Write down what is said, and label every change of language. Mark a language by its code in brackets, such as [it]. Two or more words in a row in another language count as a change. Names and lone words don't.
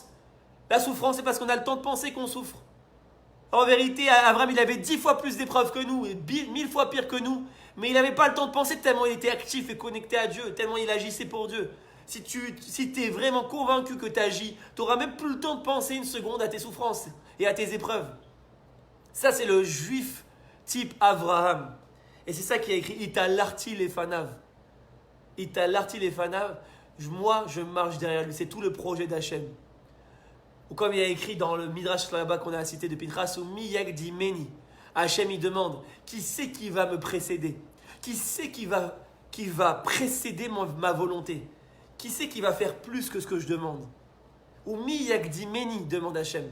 [fr] La souffrance, c'est parce qu'on a le temps de penser qu'on souffre. En vérité, Abraham, il avait 10 fois plus d'épreuves que nous, et 1000 fois pire que nous, mais il n'avait pas le temps de penser tellement il était actif et connecté à Dieu, tellement il agissait pour Dieu. Si tu es vraiment convaincu que tu agis, tu n'auras même plus le temps de penser une seconde à tes souffrances et à tes épreuves. Ça, c'est le juif type Abraham. Et c'est ça qui a écrit [he] התהלכתי לפניו. התהלכתי לפניו. [fr] Moi, je marche derrière lui. C'est tout le projet d'Hachem. Ou comme il y a écrit dans le Midrash là-bas qu'on a cité de Pinchas, [he] ומי הקדימני. [fr] Hachem, il demande qui c'est qui va me précéder? Qui c'est qui va précéder ma volonté? Qui c'est qui va faire plus que ce que je demande? [he] ומי הקדימני, [fr] demande Hachem.